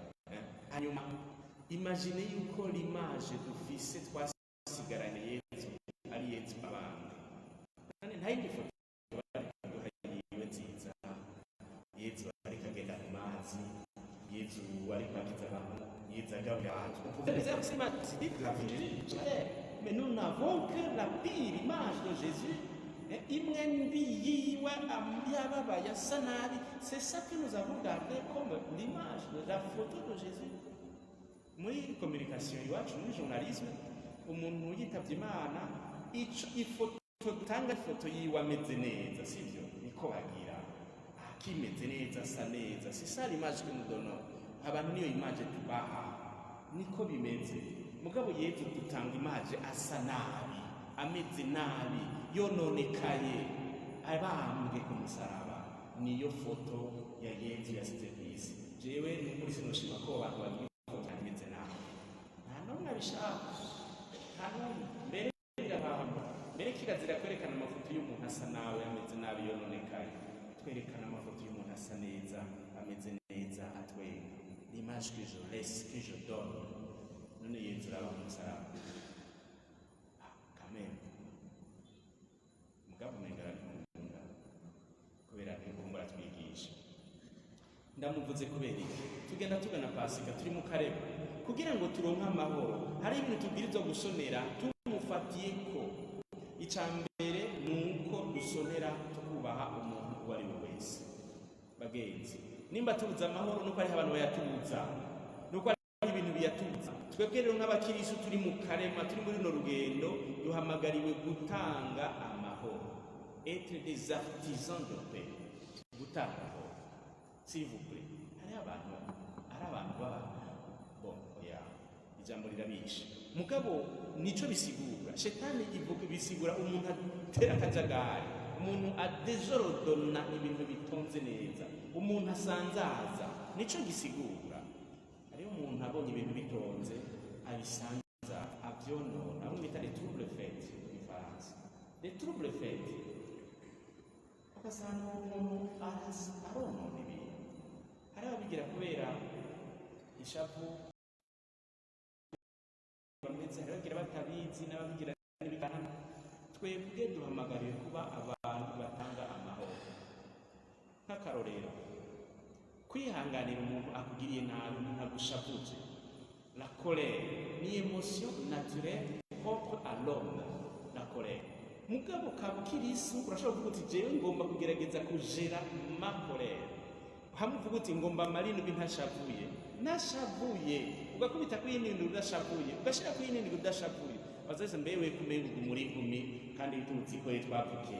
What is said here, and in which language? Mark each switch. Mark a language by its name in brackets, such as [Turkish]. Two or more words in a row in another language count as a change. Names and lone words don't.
[Rundi] Hanyuma imagine yuko l'image dufise twasigaranye Yezu ari Yezu abambwe, kandi nta yindi foto yiwe nziza, Yezu ariko agenda mu mazi, Yezu ariko akiza abantu, Yezu agaburira abantu. [French] Mais nous n'avons que la pire image de Jésus. [Rundi] Imwe mbi yiwe yababaye asa nabi. [French] C'est ça que nous avons gardé comme l'image de la photo de Jésus. [Rundi] Muri communication iwacu, muri journalisme, umuntu yitavye Imana, ifoto tanga ifoto yiwe ameze neza, sivyo? Niko bagira. Akimeze neza, asa neza. [French] C'est ça l'image que nous donnons. [Rundi] Abantu niyo image tubaha. Niko bimeze. Mugabo Yezu dutanga image asa nabi, ameze nabi, yononekaye, abambwe ku musaraba. Niyo foto ya Yezu yasize kw'isi. Jewe n'ukuri sinoshima ko abantu bagira ifoto ameze nabi. Nta n'umwe abishaka. Nta n'umwe. Mbere birahamba. Mbere kirazira kwerekana amafoto y'umuntu asa nawe, ameze nabi, yononekaye. Twerekana amafoto y'umuntu asa neza, ameze neza, atwenga. [French] L'image que je laisse, que je donne. [Rundi] None Yezu uraba ku musaraba. [French] Quand même. [Rundi] Mugabo umenga arabikunda. Kubera ntikumbura twigisha. Ndamuvuze kubera iki? Tugenda tugana Pasika, turi mu kareba. Kugira ngo turonke amahoro, hari ibintu tubwirizwa gusonera tumufatiye ko. Icambere nuko dusonera tukubaha umuntu uwo ari we wese. Bagenzi, nimba tubuza amahoro nuko ari abantu bayatubuza. Nuko ari ibintu biyatubuza. Twebwe rero nk'abakirisu turi mu karema, turi muri no rugendo, duhamagariwe gutanga amahoro. [French] Être des artisans de paix. [Rundi] Gutanga amahoro. [French] S'il vous plaît. [Rundi] Hari abantu baba bon, oya, ijambo rirabisha. Mugabo nico bisigura. Shetani ivuga bisigura umuntu atera akajagari, umuntu adejorodona ibintu bitonze neza, umuntu asanzaza. Nico gisigura. Hariho umuntu abonye ibintu bitonze abisanza, avyonona, bamwe bita [French] les troubles faits [Rundi] mu Gifaransa. [French] Les troubles faits. [Rundi] Ugasanga umuntu aronona ibintu. Hari ababigira kubera ishavu, bameze haragira batabizi n'ababigira n'ibikana. Twebwe duhamagariwe kuba abantu batanga amahoro. Nk'akarorero, kwihanganira umuntu akugiriye nabi, umuntu agushavuje. [French] La colère ni émotion naturelle propre à l'homme. La colère. [Rundi] Mugabo kabukirisu urashobora kuvuga uti jewe ngomba kugerageza kujera [French] ma colère. [Rundi] Hamwe uvuga uti ngomba marindwi ntashavuye. Nashavuye. Ugakubita kw'iyindi udashavuye. Ugashira kw'iyindi udashavuye. Bazese mbewe kumenga muri nkumi kandi bitutsi ko twavukiye.